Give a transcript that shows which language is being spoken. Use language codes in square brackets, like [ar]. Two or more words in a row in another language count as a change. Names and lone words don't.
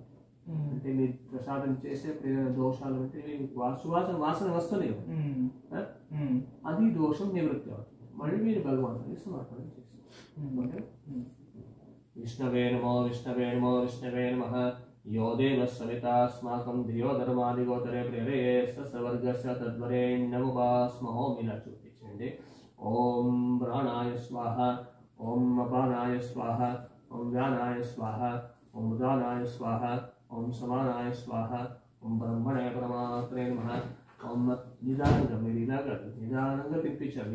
[te] అంటే మీరు ప్రసాదం చేసే ప్రేరణ దోషాలు అంటే వాసన వస్తున్నాయి, అది దోషం నివృత్తి అవుతుంది. మళ్ళీ మీరు భగవంతుని సమర్పణ చేస్తారు. [sa] విష్ణవే నమో విష్ణవే నమో విష్ణవే నమః. यो देवः सवितास्माकं धियो धर्मादिगोचरे प्रेरये सवर्गस्य तद्वरेण्यमुपास्महोमि [te] ఇలా చూపించండి. [sa] ఓం ప్రాణాయ స్వాహ, ఓం అపానాయ స్వాహ, ఓం వ్యానాయ స్వాహ, ఓం ఉదానాయ స్వాహ, ఓం సమానాయ స్వాహ, ఓం బ్రహ్మణే పరమాత్మనే నమః. [te] ఓం నిదానంగా మీరు ఇలా కాదు, నిదానంగా తినిపించారు.